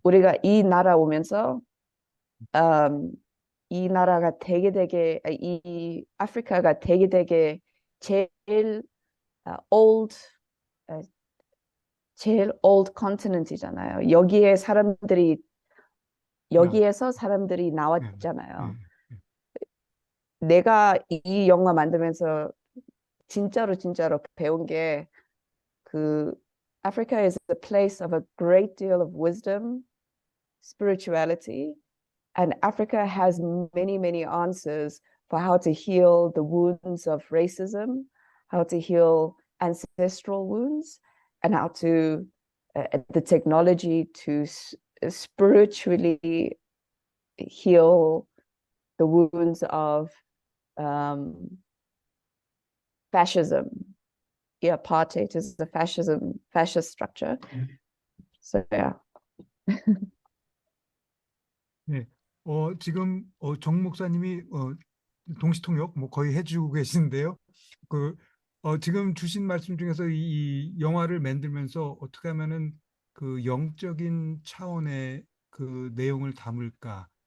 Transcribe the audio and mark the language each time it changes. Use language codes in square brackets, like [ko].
[ko] 우리가 이 나라 오면서 음, 이 나라가 이 아프리카가 되게 제일 old 제일 old continent이잖아요. 여기에 사람들이 여기에서 사람들이 네, 나왔잖아요. 네, 네. 내가 이 영화 만들면서 진짜로 배운 게 그 [en] Africa is a place of a great deal of wisdom, spirituality, and Africa has many answers for how to heal the wounds of racism, how to heal ancestral wounds, and how to the technology to spiritually heal the wounds of um, fascism. Yeah, apartheid is the fascist structure. So yeah. [ko] 네. 지금 정 목사님이 동시통역 뭐 거의 해주고 계시는데요. 그 지금 주신 말씀 중에서 이 영화를 만들면서 어떻게 하면은 그 영적인 차원의 그 내용을 담을까?